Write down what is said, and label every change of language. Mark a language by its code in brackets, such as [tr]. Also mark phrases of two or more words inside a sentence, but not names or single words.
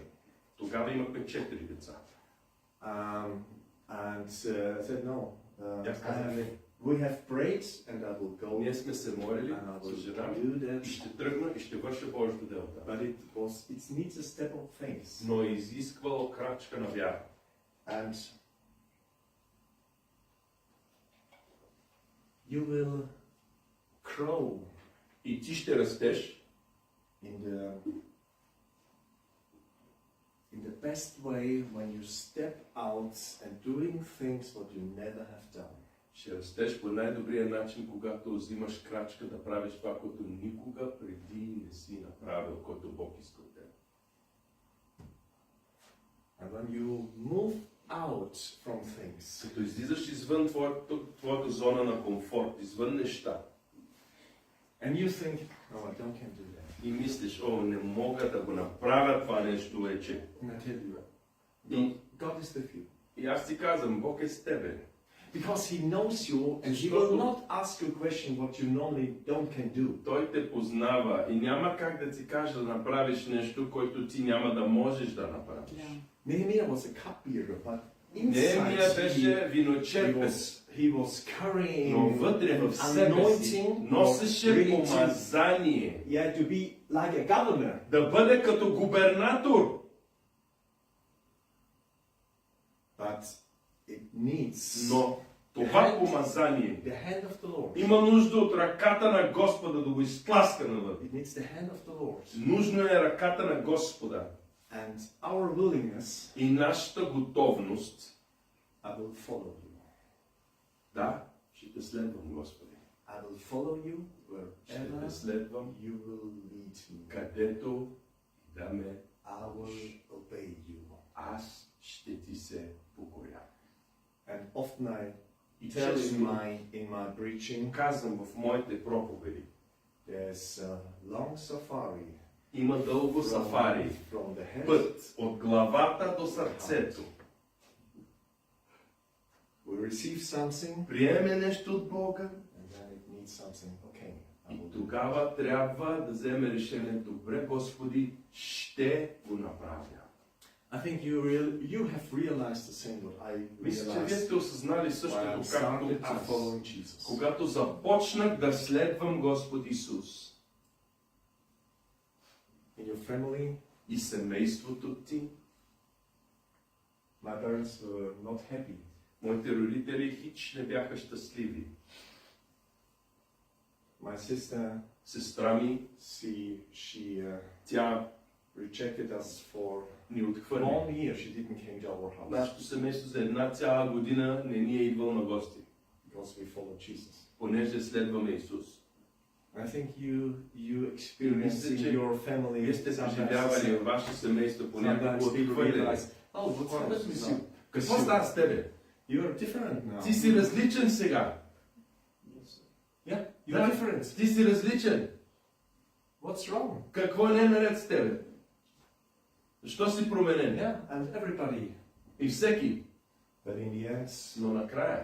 [bg] Тогава имахме 4 деца. [en] And I said, "No, [bg] Аз казах, не. [en] we have prayed, and I will go [bg] Ние сме се молили [en] and I [bg] с жена [en] will [bg] ми [en] do that." [bg] и ще тръгна и ще върша Божието дело там. [en] But it needs a step of faith. [bg] Но е изисквало крачка на вяра. [en] And you will grow [bg] И ти ще растеш [en] in the best way when you step out and doing things what you never have done. [bg] Ще растеш по най-добрия начин, когато взимаш крачка да правиш това, което никога преди не си направил, което Бог иска от теб. [en] And when you move out from things, [bg] Като излизаш извън твоята зона на комфорт, извън неща, [en] and you think, "No, I don't can do that." [bg] и мислиш, не мога да го направя това нещо вече. [en] And I tell you, [bg] И, [en] God is with you. [bg] и аз ти казвам, Бог е с тебе. [en] Because He knows you and He [bg] Защото- [en] will not ask you a question what you normally don't can do. [bg] Той те познава и няма как да ти каже да направиш нещо, което ти няма да можеш да направиш. [en] Nehemiah was a cupbearer, but [bg] Нехемия [en] inside [bg] беше [en] he [bg] виночерпец, [en] was carrying [bg] но вътре в себе си [en] anointing, [bg] носеше [en] really to- [bg] помазание [en] Yeah, to be like a governor. [bg] да бъде като губернатор. [en] But it needs [bg] Но това помазание [en] the hand of the Lord. [bg] има нужда от ръката на Господа да го изтласка навън. [en] It needs the hand of the Lord. [bg] Нужно е ръката на Господа [en] And our willingness, [bg] и нашата готовност. [en] I will follow you. [bg] Да, ще те следвам, Господи. [en] I will follow you [bg] Ще [en] wherever [bg] те следвам, [en] you will lead me. [bg] където да ме [en] I will obey you. [bg] аз ще ти се покоря. [en] And often I [bg] И [en] tell [bg] често [en] in my preaching, [bg] казвам в моите проповеди, [en] there's a long safari [bg] има дълго сафари, [en] from the head. [bg] път от главата до сърцето. [en] We receive something, [bg] Приеме нещо от Бога [en] and then it needs something. Okay, I [bg] и [en] will do [bg] тогава трябва да вземе решение. Добре, Господи, ще го направя. [en] I think you have realized the same what I [bg] Мисля, че вие [en] realized [bg] сте осъзнали [en] when I [bg] същото, както [en] started to [bg] аз. [en] follow Jesus. [bg] Когато започнах да следвам Господ Исус [en] In your family, [bg] и семейството ти, [en] my parents were not happy. [bg] моите родители хич не бяха щастливи. [en] My sister, [bg] Сестра ми, [en] she [bg] тя [en] rejected us for [bg] ни [en] a [bg] отхвърли. [en] long year. She didn't came to our house [bg] Нашето семейство за една цяла година не ни е идвал на гости, [en] because we followed Jesus. [bg] понеже следваме Исус. [en] I think you experience in [bg] че [en] your family [bg] Вие сте [en] sometimes [bg] преживявали във ваше семейство понякога [en] sometimes people [bg] отхвърляне. [en] realize, oh, what's happened with you? [bg] Какво става с тебе? [en] You're different now. [bg] Ти си различен сега. [en] Yeah, you're [bg] Да. [en] different. [bg] Ти си различен. [en] What's wrong? [bg] Какво не е наред с тебе? Защо си променен? [en] Yeah, and everybody. [bg] И всеки. [en] But in the end, [bg] Но накрая